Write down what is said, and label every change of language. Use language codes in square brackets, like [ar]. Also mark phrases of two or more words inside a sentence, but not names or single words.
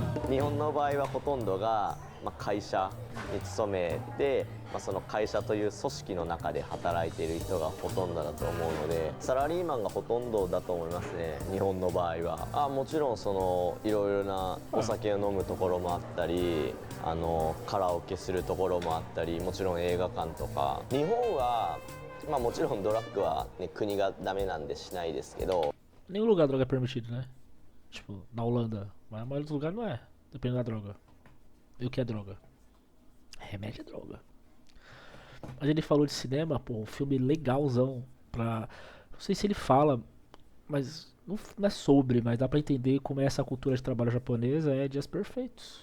[ja] 日本の場合はほとんどが、会社に勤めて、その会社という組織の中で働いている人がほとんどだと思うので、サラリーマンがほとんどだと思いますね、日本の場合は。もちろんそのいろいろなお酒を飲むところもあったり、カラオケするところもあったり、もちろん映画館とか。日本はもちろんドラッグは、ね、国がダメなんでしないですけど。 [pt] Nenhum lugar droga é permitido, né? Tipo, na Holanda. Mas a maioria dos lugares não é, dependendo da droga. E o que é droga? Remédio é droga. Mas ele falou de cinema, pô, um filme legalzão pra... Não sei se ele fala, mas não é sobre, mas dá pra entender como é essa cultura de trabalho japonesa, é Dias Perfeitos.